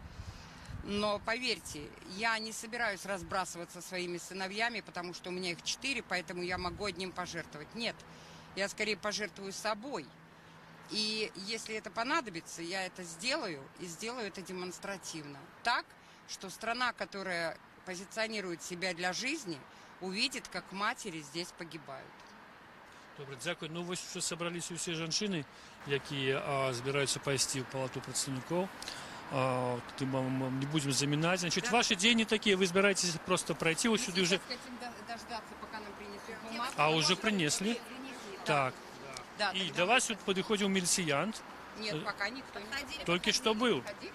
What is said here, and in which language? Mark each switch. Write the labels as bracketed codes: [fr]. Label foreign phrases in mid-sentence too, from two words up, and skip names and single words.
[ru] Но поверьте, я не собираюсь разбрасываться своими сыновьями, потому что у меня их 4, поэтому я могу одним пожертвовать. Нет, я скорее пожертвую собой. И если это понадобится, я это сделаю, и сделаю это демонстративно. Так, что страна, которая позиционирует себя для жизни, увидит, как матери здесь погибают. [uk] Добре, дякую. Ну, ось вже зібралися усі жінки, які збираються пойти в палату представників. [ru] Мы не будем заминать. Значит, да. Ваши деньги такие, вы собираетесь просто пройти вот сюда уже. Хотим дождаться, пока нам принесут бумагу. А уже принесли? Так. Да, и до вас вот подходил милициянт. Нет, пока никто не Только что был. Ходили,